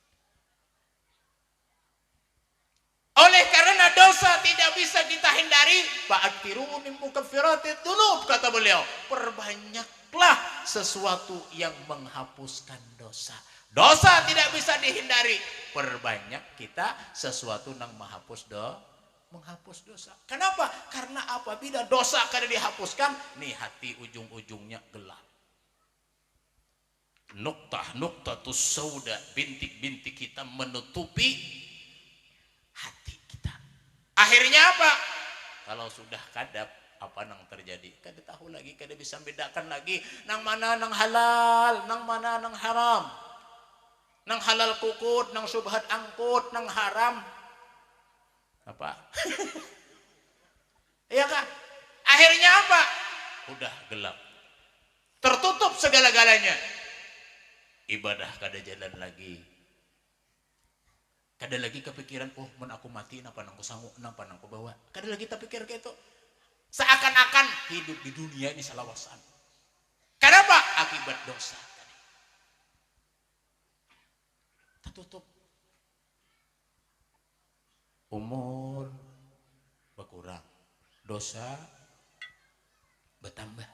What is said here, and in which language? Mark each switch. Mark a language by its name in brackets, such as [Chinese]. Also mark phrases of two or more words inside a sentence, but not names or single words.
[Indonesian] Oleh karena dosa tidak bisa kita hindari, [Arabic] فأكثروا من مكفرات الذنوب, [Indonesian] kata beliau, perbanyaklah sesuatu yang menghapuskan dosa. Dosa tidak bisa dihindari, perbanyak kita sesuatu yang menghapus dosa. Kenapa? Karena apabila dosa kada dihapuskan, nih hati ujung-ujungnya gelap. [Arabic] نكتة سوداء, [Indonesian] bintik-bintik kita menutupi hati kita. Akhirnya apa? [Banjar] Kalau sudah kadap, apa nang terjadi? Kada tahu lagi, kada bisa bedakan lagi nang mana nang halal, nang mana nang haram. Nang halal kukut, nang subhat angkut, nang haram apa? [Indonesian] Iya kan? Akhirnya apa? Udah gelap, tertutup segala-galanya. [Banjar] Ibadah kada jalan lagi, kada lagi kepikiran, mun aku mati napa nang ku sanggup, napa nang ku bawa. Kada lagi terpikir kayak itu. [Indonesian] Seakan-akan hidup di dunia ini salawasan. Kenapa? Akibat dosa. Tertutup. Umur berkurang, dosa bertambah.